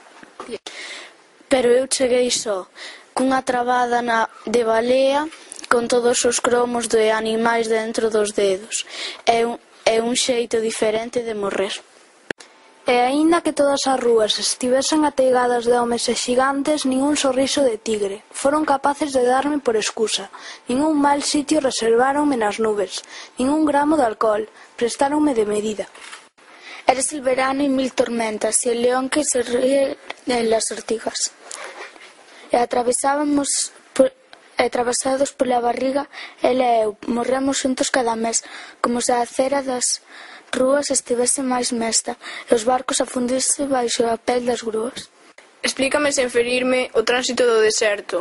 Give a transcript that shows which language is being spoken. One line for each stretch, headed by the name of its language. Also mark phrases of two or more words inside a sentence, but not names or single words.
Galician: Pero eu cheguei só, cunha trabada de balea, con todos os cromos de animais dentro dos dedos, é un xeito diferente de morrer. E aínda que todas as rúas estivesen ateigadas de homes e xigantes, nin un sorriso de tigre foron capaces de darme por excusa, nin un mal sitio reserváronme nas nubes, nin un gramo de alcohol prestáronme de medida.
Spanish: Eres el verano y 1000 tormentas, y el león que se ríe en las ortigas.
Galician: E atravesados pola barriga, ela e eu, morremos xuntos cada mes, como se a cera das rúas estivese máis mesta, e os barcos afundise baixo a pel das grúas. Explícame sen ferirme o tránsito do deserto.